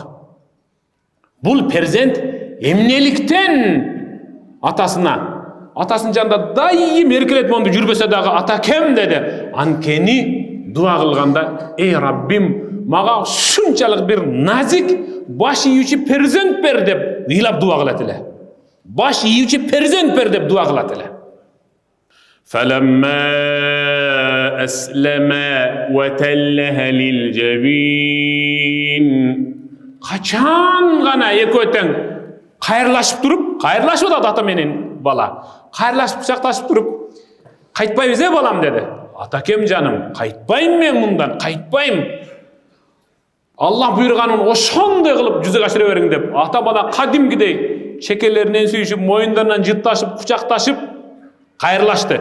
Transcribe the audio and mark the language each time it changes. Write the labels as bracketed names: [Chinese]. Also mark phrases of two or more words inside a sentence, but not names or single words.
[Kyrgyz] Бул перзент эмнеликтен атасынын жанында дайым эркелетип монду жүрбөсө дагы ата кем деди. Анткени дуа кылганда, эй Раббим, мага шунчалык бир назик, баш ийүүчү перзент бер деп ыйлап дуа кылат эле. Баш ийүүчү перзент бер деп дуа кылат эле. [Arabic] فلما أسلما وتله للجبين. [Kyrgyz] Качан гана экөө тең кайрылашып туруп, кайрылашып атат ата менен бала. Кайрылашып кучакташып туруп, кайтпайбыз балам деди. Атакем жаным, кайтпайм мен мындан, кайтпайм. Аллах буйруганын ошондой кылып жүзөгө ашыра бериң деп, ата бала кадимгидей чекелеринен сүйүшүп, моюндарынан жытташып, кучакташып кайрылашты.